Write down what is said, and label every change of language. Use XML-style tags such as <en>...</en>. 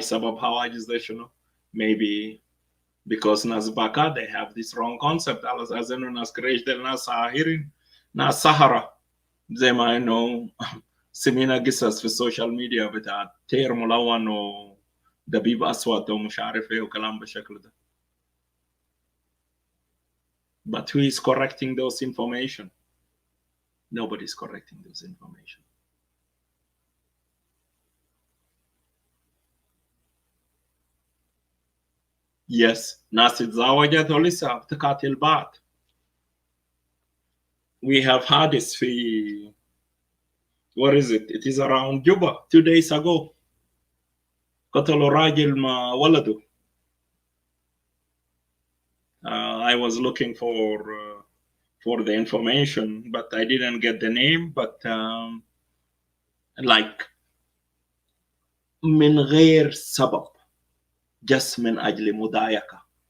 <ar>سبب حواجز ده شنو؟</ar> <en>Maybe because</en> <ar>ناس باكا</ar> <en>they have this wrong concept</en> <ar>على أساس إنه ناس كريش دول ناس ساهرين، ناس سهرة، زي ما إنه سمينا قصص في السوشيال ميديا بتاع تير ملون ودبيب أسود ومش عارف إيه وكلام بالشكل ده.</ar> <en>But who is correcting those information? Nobody is correcting those information.</en> <ar>Yes, ناس تزوجت ولسه بتقاتل بعض.</ar> <en>We have had this في what is it? It is around Juba 2 days ago.</en> <ar>قتلوا راجل مع ولده.</ar> <en>I was looking for the information, but I didn't get the name. But like</en> <ar>من غير سبب،</ar> <en>just</en> <ar>من أجل مضايقة.</ar>